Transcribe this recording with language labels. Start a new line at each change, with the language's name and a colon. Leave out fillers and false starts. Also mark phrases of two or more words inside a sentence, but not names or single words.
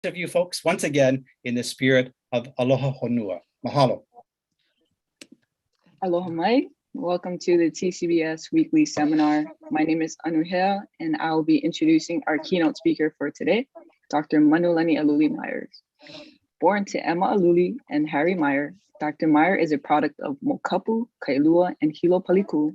English: of you folks once again in the spirit of
Hawaiian: Aloha Honua.
English: Mahalo.
Hawaiian: Aloha mai.
English: Welcome to the TCBS weekly seminar. My name is Anuhea, and I will be introducing our keynote speaker for today, Dr. Manulani Aluli Myers. Born to Emma Aluli and Harry Meyer, Dr. Meyer is a product of Mokapu, Kailua, and Hilo Paliku.